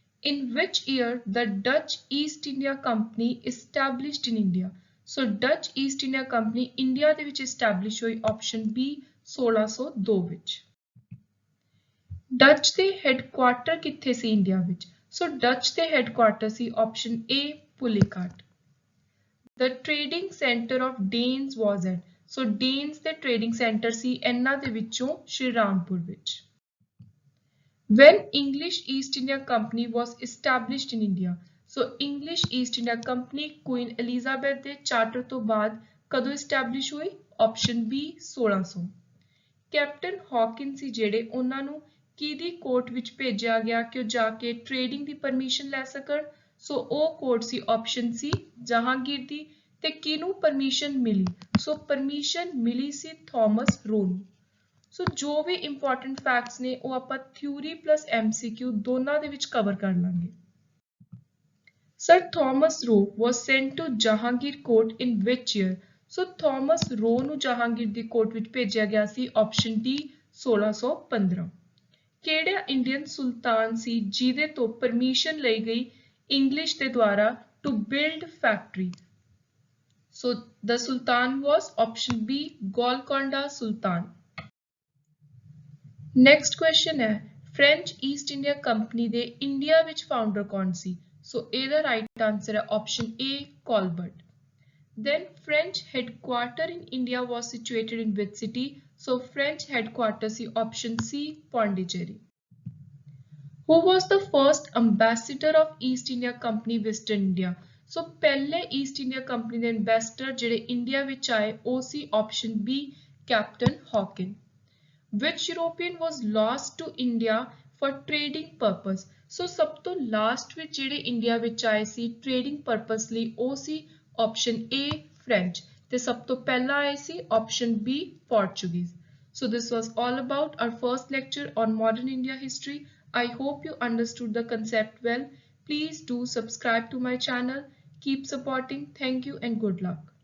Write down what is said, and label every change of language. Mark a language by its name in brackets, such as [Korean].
[English] In which year the Dutch East India Company established in India? [Punjabi] So Dutch East India company India ਦੇ ਵਿੱਚ establish ਹੋਈ option B 1602 ਵਿੱਚ। Dutch ਦੇ headquarter ਕਿੱਥੇ ਸੀ India ਵਿੱਚ? ਸੋ Dutch ਦੇ headquarter ਸੀ option A ਪੁਲੀਕਾਟ। [English] The trading center of Danes was at? [Punjabi] So dens ਦੇ trading centre ਸੀ ਇਹਨਾਂ ਦੇ ਵਿੱਚੋਂ ਸ਼੍ਰੀਰਾਮਪੁਰ ਵਿੱਚ। [English] When English East India Company was established in India? [Punjabi] So English East India company Queen Elizabeth ਦੇ charter ਤੋਂ ਬਾਅਦ ਕਦੋਂ establish ਹੋਈ? Option B 1600। ਕੈਪਟਨ ਹੌਕਿਨ ਸੀ ਜਿਹੜੇ, ਉਹਨਾਂ ਨੂੰ ਕਿਹਦੀ ਕੋਰਟ ਵਿੱਚ ਭੇਜਿਆ ਗਿਆ ਕਿ ਉਹ ਜਾ ਕੇ ਟ੍ਰੇਡਿੰਗ ਦੀ ਪਰਮਿਸ਼ਨ ਲੈ ਸਕਣ? ਸੋ ਉਹ ਕੋਰਟ ਸੀ ਆਪਸ਼ਨ ਸੀ ਜਹਾਂਗੀਰ ਦੀ। ਤੇ ਕਿਹਨੂੰ ਪਰਮਿਸ਼ਨ ਮਿਲੀ? ਸੋ ਪਰਮਿਸ਼ਨ ਮਿਲੀ ਸੀ ਥਾਮਸ ਰੋ ਨੂੰ। ਸੋ ਜੋ ਵੀ ਇੰਪੋਰਟੈਂਟ ਫੈਕਟਸ ਨੇ ਉਹ ਆਪਾਂ ਥਿਊਰੀ ਪਲੱਸ MCQ ਦੋਨਾਂ ਦੇ ਵਿੱਚ ਕਵਰ ਕਰ ਲਾਂਗੇ। [English] Sir Thomas Roe was sent to Jahangir court in which year? [Punjabi] So Thomas ਰੋ ਨੂੰ ਜਹਾਂਗੀਰ ਦੀ ਕੋਰਟ ਵਿੱਚ ਭੇਜਿਆ ਗਿਆ ਸੀ ਆਪਸ਼ਨ ਡੀ 1615। ਕਿਹੜਾ ਇੰਡੀਅਨ ਸੁਲਤਾਨ ਸੀ ਜਿਹਦੇ ਤੋਂ ਪਰਮਿਸ਼ਨ ਲਈ ਗਈ ਇੰਗਲਿਸ਼ ਦੇ ਦੁਆਰਾ [English] To build factory? So the Sultan was option B Golconda Sultan। [Punjabi] Next question ਹੈ, ਫ੍ਰੈਂਚ ਈਸਟ ਇੰਡੀਆ ਕੰਪਨੀ ਦੇ ਇੰਡੀਆ ਵਿੱਚ ਫਾਊਂਡਰ ਕੌਣ ਸੀ? ਸੋ ਇਹਦਾ ਰਾਈਟ ਆਨਸਰ ਹੈ option A Colbert. [English] Then French headquarter in India was situated in which city? So French headquarter ਸੀ option C Pondicherry। Who was the first ambassador of East India Company visited India? [Punjabi] ਸੋ ਪਹਿਲੇ East India company ਦੇ ambassador ਜਿਹੜੇ India ਵਿੱਚ ਆਏ ਉਹ ਸੀ option B captain ਹੌਕਿਨ। [English] Which European was lost to India for trading purpose? [Punjabi] ਸੋ ਸਭ ਤੋਂ last ਵਿੱਚ ਜਿਹੜੇ ਇੰਡੀਆ ਵਿੱਚ ਆਏ ਸੀ ਟ੍ਰੇਡਿੰਗ ਪਰਪਸ ਲਈ ਉਹ ਸੀ option A French, ਤੇ ਸਭ ਤੋਂ ਪਹਿਲਾਂ ਆਏ ਸੀ option B Portuguese। [English] So this was all about our first lecture on modern India history. I hope you understood the concept well. Please do subscribe to my channel. Keep supporting. Thank you and good luck.